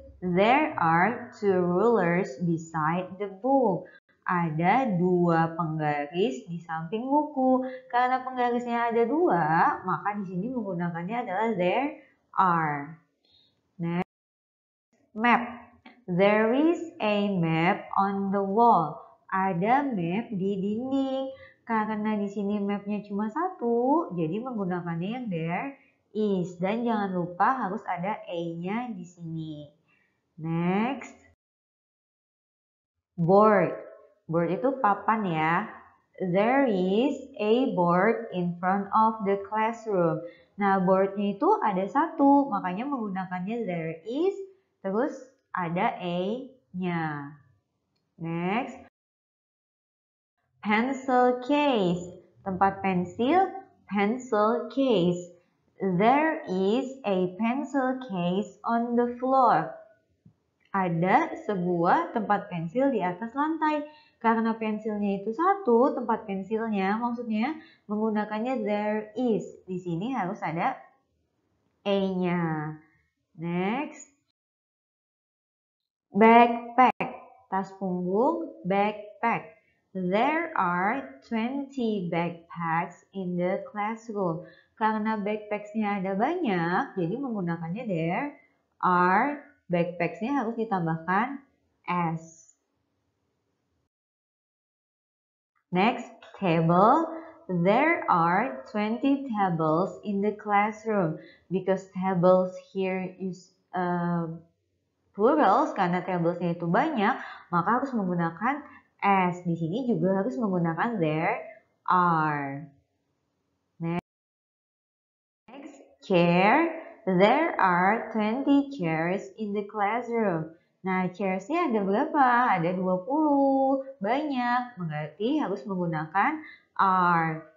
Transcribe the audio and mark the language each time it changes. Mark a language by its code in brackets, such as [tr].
[en] There are two rulers beside the book. [id] Ada dua penggaris di samping buku. Karena penggarisnya ada dua, maka di sini menggunakannya adalah there are. [en] Next, map. There is a map on the wall. [id] Ada map di dinding. Karena di sini mapnya cuma satu, jadi menggunakannya yang there is. Dan jangan lupa harus ada a-nya di sini. Next, board. Board itu papan ya. [en] there is a board in front of the classroom. [id] Nah, boardnya itu ada satu, makanya menggunakannya there is, terus ada a-nya. [en] Next, pencil case. [id] Tempat pensil, pencil case. [en] There is a pencil case on the floor. [id] Ada sebuah tempat pensil di atas lantai. Karena pensilnya itu satu, tempat pensilnya maksudnya menggunakannya there is. Di sini harus ada a-nya. [en] Next, backpack. [id] Tas punggung, backpack. [en] There are 20 backpacks in the classroom. [id] Karena backpacks-nya ada banyak, jadi menggunakannya there are, backpacks-nya harus ditambahkan s. [en] Next, table. There are 20 tables in the classroom. Because tables here is plurals, [id] karena tablesnya itu banyak, maka harus menggunakan s. Di sini juga harus menggunakan there are. [en] Next, chair. There are 20 chairs in the classroom. [id] Nah, chairs-nya ada berapa? Ada 20. Banyak, berarti harus menggunakan are.